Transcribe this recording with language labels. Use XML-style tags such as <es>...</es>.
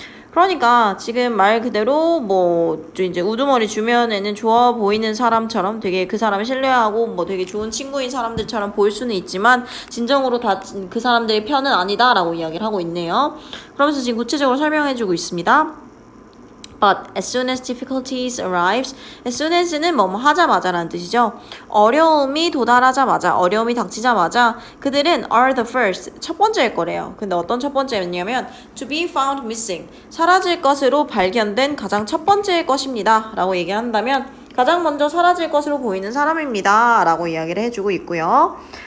<ko>그러니까 지금 말 그대로 이제 우두머리 주변에는 좋아 보이는 사람처럼 되게 그 사람을 신뢰하고 되게 좋은 친구인 사람들처럼 보일 수는 있지만 진정으로 다 그 사람들의 편은 아니다라고 이야기를 하고 있네요. 그러면서 지금 구체적으로 설명해주고 있습니다.</ko> <en>But as soon as difficulties arrives, as soon as는</en> <ko>뭐뭐 하자마자라는 뜻이죠. 어려움이 도달하자마자, 어려움이 닥치자마자 그들은</ko> <en>are the first,</en> <ko>첫 번째일 거래요. 근데 어떤 첫 번째였냐면</ko> <en>to be found missing,</en> <ko>사라질 것으로 발견된 가장 첫 번째일 것입니다 라고 얘기한다면 가장 먼저 사라질 것으로 보이는 사람입니다 라고 이야기를 해주고 있고요.</ko>